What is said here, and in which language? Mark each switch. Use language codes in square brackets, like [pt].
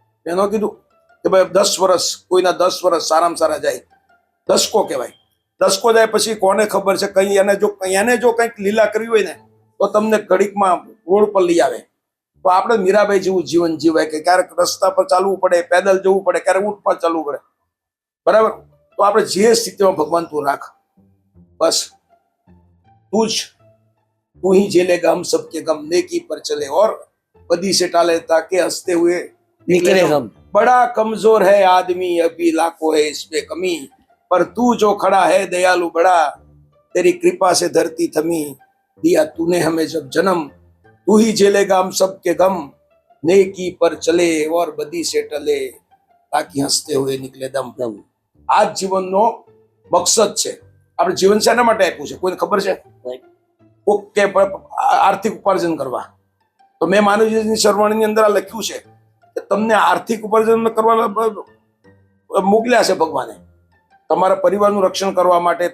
[gu] એનો કીધું કે ભાઈ 10 વર્ષ, કોઈના 10 વર્ષ સારામાં સારા જાય, દશકો કહેવાય. દશકો જાય પછી કોને ખબર છે, કઈ એને જો કંઈક લીલા કરવી હોય ને તો તમને ઘડીકમાં રોડ પર લઈ આવે. તો આપણે મીરાબાઈ જેવું જીવન જીવાય કે ક્યારેક રસ્તા પર ચાલવું પડે, પેદલ જવું પડે, ક્યારેક ઊંટ પર ચાલવું પડે, બરાબર. તો આપણે જે સ્થિતિમાં ભગવાન તું રાખ, બસ [hi] तू ही झेलेगा हम सबके गम, नेकी पर चले और बदी से टाले ताकि हंसते हुए निकले हम. बड़ा कमजोर है आदमी अभी लाखों है इसमें कमी, पर तू जो खड़ा है दयालु बड़ा, तेरी कृपा से धरती थमी, दिया तूने हमें जब जन्म, तू ही झेलेगा हम सबके गम, नेकी पर चले और बदी से टले ताकि हंसते हुए निकले दम. [gu] આ જ જીવનનો મકસદ છે. આપણે જીવન શેના માટે આપ્યું છે કોઈને ખબર છે? કે આર્થિક ઉપાર્જન કરવા. તો મેં માનવજીની સરવાણીની અંદર આ લખ્યું છે કે તમને આર્થિક ઉપાર્જન કરવા મોકલ્યા છે ભગવાને, તમારા પરિવારનું રક્ષણ કરવા માટે.